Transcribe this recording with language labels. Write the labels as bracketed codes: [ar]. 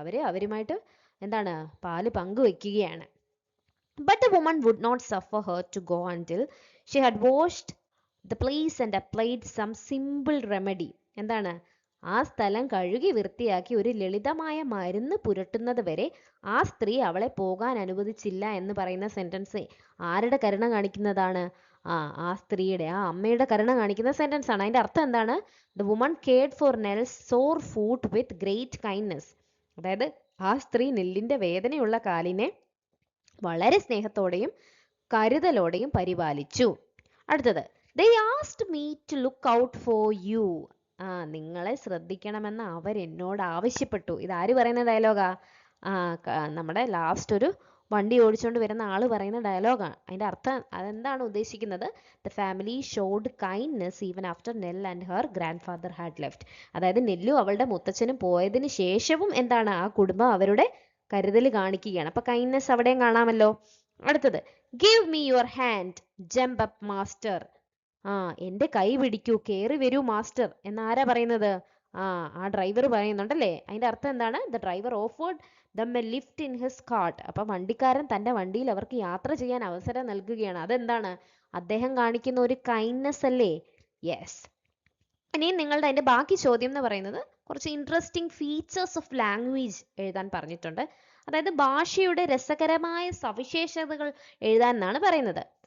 [ml] അവരുമായിട്ട് എന്താണ് പാല് പങ്കുവെക്കുകയാണ്. [en] But the woman would not suffer her to go until she had washed the place and applied some simple remedy. [ml] എന്താണ്? ആ സ്ഥലം കഴുകി വൃത്തിയാക്കി ഒരു ലളിതമായ മരുന്ന് പുരട്ടുന്നത് വരെ ആ സ്ത്രീ അവളെ പോകാൻ അനുവദിച്ചില്ല എന്ന് പറയുന്ന സെന്റൻസ് ആരുടെ കരുണ കാണിക്കുന്നതാണ്? ആ സ്ത്രീയുടെ, ആ അമ്മയുടെ കരുണ കാണിക്കുന്ന സെന്റൻസ് ആണ്. അതിന്റെ അർത്ഥം എന്താണ്? [en] The woman cared for Nell's sore foot with great kindness. [ml] അതായത് ആ സ്ത്രീ നെല്ലിന്റെ വേദനയുള്ള കാലിനെ വളരെ സ്നേഹത്തോടെയും കരുതലോടെയും പരിപാലിച്ചു. അടുത്തത് [en] they asked me to look out for you. [ml] നിങ്ങളെ ശ്രദ്ധിക്കണമെന്ന് അവർ എന്നോട് ആവശ്യപ്പെട്ടു. ഇത് ആര് പറയുന്ന ഡയലോഗാ? നമ്മുടെ ലാസ്റ്റ് ഒരു വണ്ടി ഓടിച്ചുകൊണ്ട് വരുന്ന ആള് പറയുന്ന ഡയലോഗാണ്. അതിന്റെ അർത്ഥം അതെന്താണ് ഉദ്ദേശിക്കുന്നത്? [en] the family showed kindness even after Nell and her grandfather had left. [ml] അതായത് നെല്ലും അവളുടെ മുത്തച്ഛനും പോയതിന് ശേഷവും എന്താണ് ആ കുടുംബം അവരുടെ കരുതൽ കാണിക്കുകയാണ്. അപ്പൊ കൈൻഡ്നെസ് അവിടെയും കാണാമല്ലോ. അടുത്തത് [en] give me your hand, jump up master. [ml] എന്റെ കൈ പിടിക്കൂ, കേറി വരൂ മാസ്റ്റർ എന്നാരാ പറയുന്നത്? ആ ഡ്രൈവർ പറയുന്നുണ്ടല്ലേ. അതിന്റെ അർത്ഥം എന്താണ്? [en] the driver offered them a lift in his cart. [ml] അപ്പൊ വണ്ടിക്കാരൻ തന്റെ വണ്ടിയിൽ അവർക്ക് യാത്ര ചെയ്യാൻ അവസരം നൽകുകയാണ്. അതെന്താണ്? അദ്ദേഹം കാണിക്കുന്ന ഒരു കൈൻഡ്നെസ് അല്ലേ. യെസ്. ഇനി നിങ്ങളുടെ അതിൻ്റെ ബാക്കി ചോദ്യം എന്ന് പറയുന്നത് കുറച്ച് [en] interesting features of language [ml] എഴുതാൻ പറഞ്ഞിട്ടുണ്ട്. അതായത് ഭാഷയുടെ രസകരമായ സവിശേഷതകൾ എഴുതാൻ എന്നാണ് പറയുന്നത്.